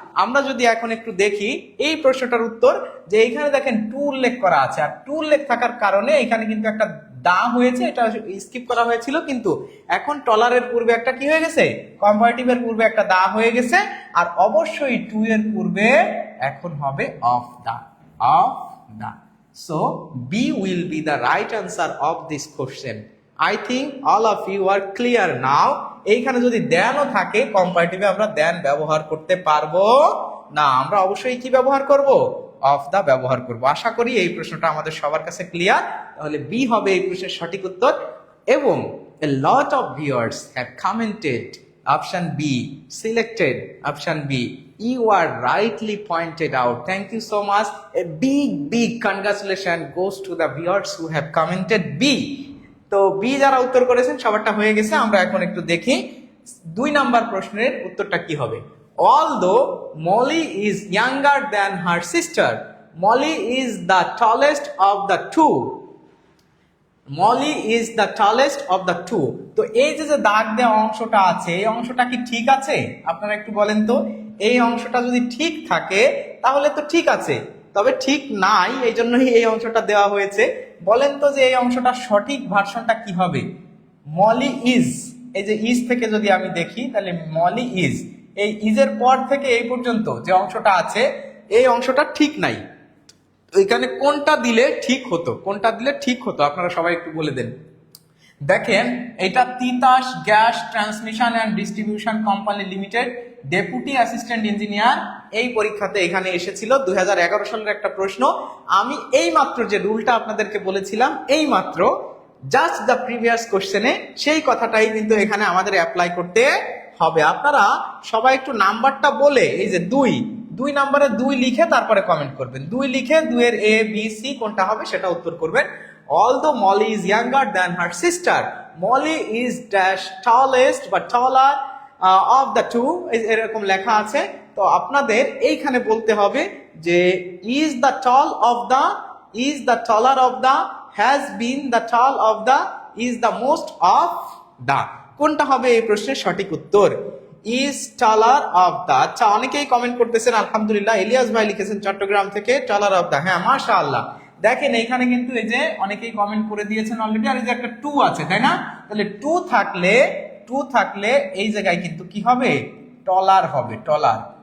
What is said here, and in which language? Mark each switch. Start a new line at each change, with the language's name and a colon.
Bangla: আমরা যদি এখন একটু দেখি এই প্রশ্নটার উত্তর, যে এইখানে দেখেন টু উল্লেখ করা আছে, আর টু উল্লেখ থাকার কারণে এখানে কিন্তু একটা দা হয়েছে, এটা স্কিপ করা হয়েছিল, কিন্তু এখন টলারের পূর্বে একটা কি হয়ে গেছে, কম্পারেটিভের পূর্বে একটা দা হয়ে গেছে, আর অবশ্যই টু এর পূর্বে এখন হবে of the, of the.
English: So B will be the right answer of this question. I think all of you are clear now.
Bangla: এইখানে যদি দেনও থাকে কম্পারেটিভে আমরা দেন ব্যবহার করতে পারবো না, আমরা অবশ্যই কি ব্যবহার করব, অফ দা ব্যবহার করব। আশা করি এই প্রশ্নটা আমাদের সবার কাছে ক্লিয়ার। তাহলে বি হবে এই প্রশ্নের সঠিক উত্তর।
English: এবং a lot of viewers have commented option B, selected option B. You are rightly pointed out. Thank you so much. A big congratulations goes to the viewers who have commented B.
Bangla: তো B যারা উত্তর করেছেন সবারটা হয়ে গেছে। আমরা এখন একটু দেখি 2 নাম্বার প্রশ্নের উত্তরটা কি হবে।
English: Although Molly is younger than her sister, Molly is the tallest of the two. Molly is the tallest of the two.
Bangla: তো এই যে দাগ দেওয়া অংশটা আছে, এই অংশটা কি ঠিক আছে? আপনারা একটু বলেন তো, এই অংশটা যদি ঠিক থাকে তাহলে তো ঠিক আছে, তবে ঠিক নাই, এই জন্যই এই অংশটা দেওয়া হয়েছে। বলেন তো যে এই অংশটা সঠিক ভার্সনটা কি হবে? মলি ইজ, এই যে ইজ থেকে যদি আমি দেখি তাহলে মলি ইজ, এই ইজের পর থেকে এই পর্যন্ত যে অংশটা আছে এই অংশটা ঠিক নাই। এখানে কোনটা দিলে ঠিক হতো, কোনটা দিলে ঠিক হতো আপনারা সবাই একটু বলে দেন। দেখেন এটা Titas gas transmission and distribution company limited deputy assistant engineer, এই পরীক্ষাতে এখানে এসেছিল 2011 সালের একটা প্রশ্ন। আমি এই মাত্র যে রুলটা আপনাদেরকে বলেছিলাম, এই মাত্র
English: just the previous কোশ্চেনে
Bangla: সেই কথাটাই কিন্তু এখানে আমাদের অ্যাপ্লাই করতে হবে। আপনারা সবাই একটু নাম্বারটা বলে, এই যে 2 নাম্বারে 2 লিখে তারপরে কমেন্ট করবেন, 2 লিখে 2 এর এ বি সি কোনটা হবে সেটা উত্তর করবেন।
English: Although Molly is younger than her sister, Molly is dash tallest but taller of the two,
Bangla: এরকম লেখা আছে। তো আপনাদের এইখানে বলতে হবে যে
English: is the tall of the, is the taller of the, has been the tall of the, is the most of the,
Bangla: কোনটা হবে এই প্রশ্নের সঠিক উত্তর?
English: is taller of the।
Bangla: আচ্ছা অনেকেই কমেন্ট করতেছেন আলহামদুলিল্লাহ। ইলিয়াস ভাই লিখেছেন চট্টগ্রাম থেকে
English: taller of the,
Bangla: হ্যাঁ মাশাআল্লাহ। দেখেন এখানে কিন্তু এই যে অনেকেই কমেন্ট করে দিয়েছেন অলরেডি, আর এই যে একটা 2 আছে তাই না, তাহলে 2 থাকলে এই জায়গায় কিন্তু কি হবে, টলার হবে, টলার।